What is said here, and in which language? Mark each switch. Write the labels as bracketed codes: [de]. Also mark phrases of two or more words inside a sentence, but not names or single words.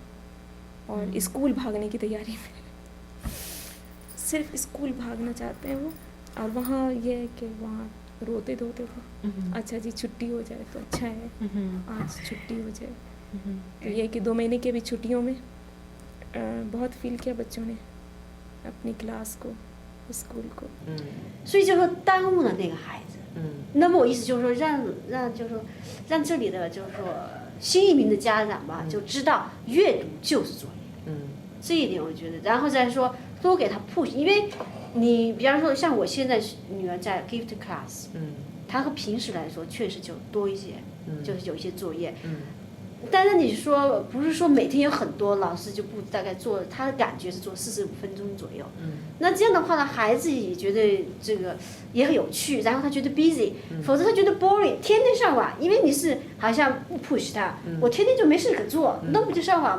[hi] और स्कूल भागने की तैयारी में सिर्फ स्कूल भागना चाहते हैं वो। और वहाँ ये है कि वहाँ रोते धोते थे, अच्छा जी छुट्टी हो जाए तो अच्छा है, आज छुट्टी हो जाए। तो ये कि 2 महीने की भी छुट्टियों में बहुत फील किया बच्चों ने अपनी क्लास को, स्कूल को। [zh] 所以就说耽误了那个孩子。那么我意思就是说让这里的就是说新移民的家长吧，就知道阅读就是作业。这一点我觉得，然后再说多给他 push， 因为你比方说像我现在女儿在 [en] gift class， [zh] 她和平时来说确实就多一些，就是有一些作业。但是你说不是说每天有很多老师就不大概做，他的感觉是做45分钟左右。那这样的话呢，孩子也觉得这个也很有趣，然后他觉得 busy，否则他觉得 boring， 天天上网，因为你是好像不 push 他，我天天就没事可做，那不就上网吗？